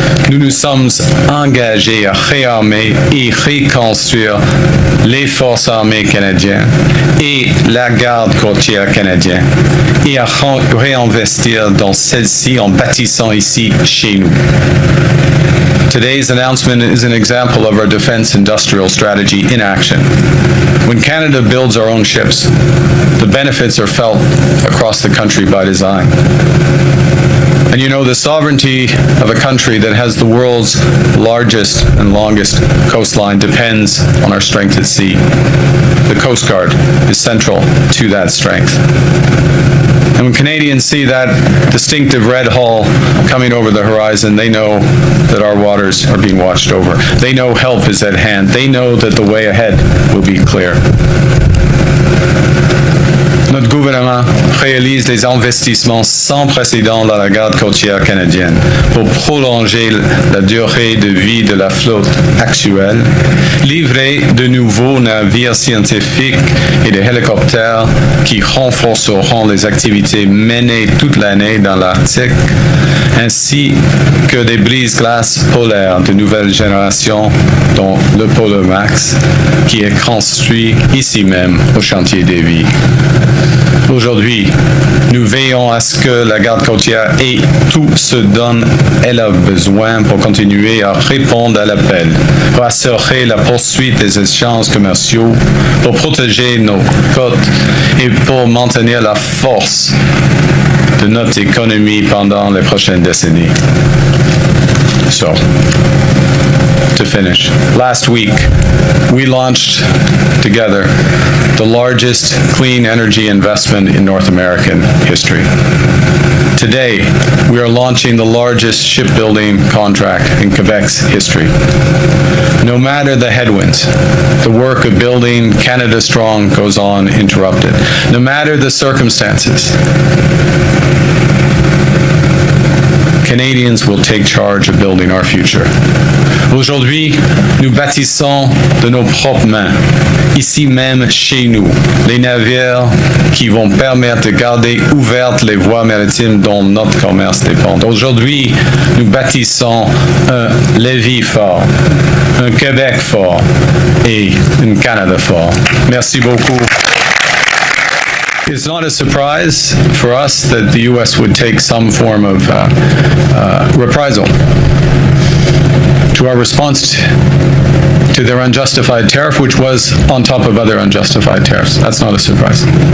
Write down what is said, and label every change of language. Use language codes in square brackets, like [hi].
[fr] Nous nous sommes engagés à réarmer et reconstruire les forces armées canadiennes et la garde côtière canadienne et à réinvestir dans celle-ci en bâtissant ici chez nous. [en] Today's announcement is an example of our defense industrial strategy in action. When Canada builds our own ships, the benefits are felt across the country by design. And you know, the sovereignty of a country that has the world's largest and longest coastline depends on our strength at sea. The Coast Guard is central to that strength. And when Canadians see that distinctive red hull coming over the horizon, they know that our waters are being watched over. They know help is at hand. They know that the way ahead will be clear. [fr] Notre gouvernement réalise des investissements sans précédent dans la garde côtière canadienne pour prolonger la durée de vie de la flotte actuelle, livrer de nouveaux navires scientifiques et des hélicoptères qui renforceront les activités menées toute l'année dans l'Arctique, ainsi que des brise-glaces polaires de nouvelle génération, dont le Polomax, qui est construit ici même au chantier Davie. Aujourd'hui, nous veillons à ce que la garde côtière ait tout ce dont elle a besoin pour continuer à répondre à l'appel, pour assurer la poursuite des échanges commerciaux, pour protéger nos côtes et pour maintenir la force de notre économie pendant les prochaines décennies. [en] So, to finish, last week we launched together the largest clean energy investment in North American history. Today, we are launching the largest shipbuilding contract in Quebec's history. No matter the headwinds, the work of building Canada Strong goes on uninterrupted. No matter the circumstances, Canadians will take charge of building our future. [fr] Aujourd'hui, nous bâtissons de nos propres mains, ici même chez nous, les navires qui vont permettre de garder ouvertes les voies maritimes dont notre commerce dépend. Aujourd'hui, nous bâtissons un Lévis fort, un Québec fort et un Canada fort. Merci beaucoup. [en] It's not a surprise for us that the U.S. would take some form of reprisal to our response to their unjustified tariff, which was on top of other unjustified tariffs. That's not a surprise.